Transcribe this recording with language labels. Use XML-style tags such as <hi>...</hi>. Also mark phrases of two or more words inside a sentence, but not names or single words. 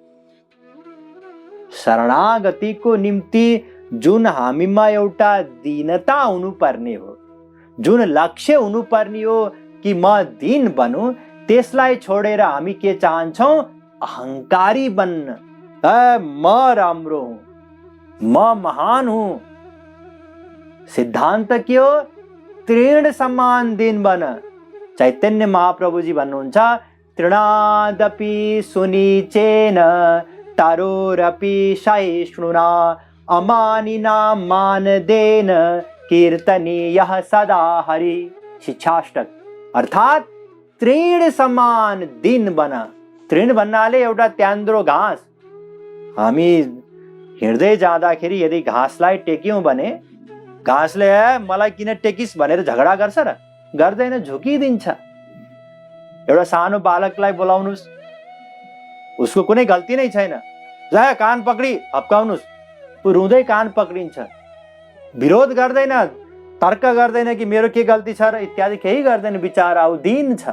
<ne>शरणागतिको निम्ति जुन हामीमा एउटा दीनता हुनुपर्ने हो, जुन लक्ष्य हुनुपर्ने हो कि म दीन बनूं, त्यसलाई छोडेर हामी के चाहन्छौँ? अहंकारी बन्न। म राम्रो हुँ, म महान हुँ। सिद्धान्त के हो? तृण समान दीन बन। चैतन्य महाप्रभुजी भन्नुहुन्छ,</ne> <sa>तृणादपि सुनीचेन तरोरपि सहिष्णुना अमानिना मानदेन कीर्तनीयः सदा हरि।</sa> <ne>शिक्षाष्टक। अर्थात तृण समान दीन बन। तृण भन्नाले एउटा त्यान्द्रो घाँस। हामी हिँड्दै जाँदाखेरि यदि घाँसलाई टेक्यौँ भने घाँसले मलाई किन टेकिस भनेर झगडा गर्छ र? गर्दैन, झुकिदिन्छ। एउटा सानो बालकलाई बोलाउनुस्, उसको कुनै गल्ती नै छैन, जा कान पक्री हप्काउनुस्, ऊ रुँदै कान पक्रिन्छ, विरोध गर्दैन, तर्क गर्दैन कि मेरो के गल्ती छ र इत्यादि, केही गर्दैन, बिचारा ऊ दीन छ।</ne>